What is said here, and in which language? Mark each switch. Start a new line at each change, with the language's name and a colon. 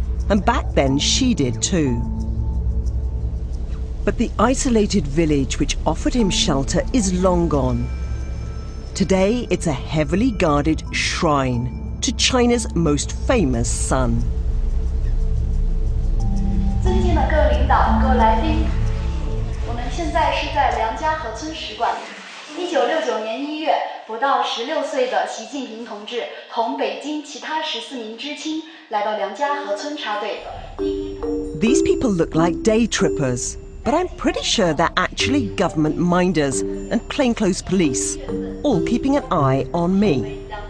English: And back then, Xi did too. But the isolated village which offered him shelter is long gone. Today, it's a heavily guarded shrine to China's most famous son.
Chinese: 尊敬的各位领导、各位来宾，我们现在是在梁家河村使馆。 1969年1月，不到16岁的习近平同志同北京其他14名知青来到梁家河村插队。
English: These people look like day trippers, but I'm pretty sure they're actually government minders and plainclothes police, all keeping an eye on me.